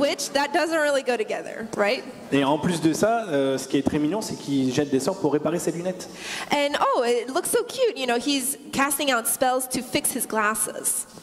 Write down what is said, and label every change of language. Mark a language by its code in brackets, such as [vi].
[en] witch, that doesn't really go together, right? [fr] Et en plus de ça, ce qui est très mignon, c'est qu'il jette des sorts pour réparer ses lunettes. [en] And it looks so cute, he's casting out spells to fix his glasses.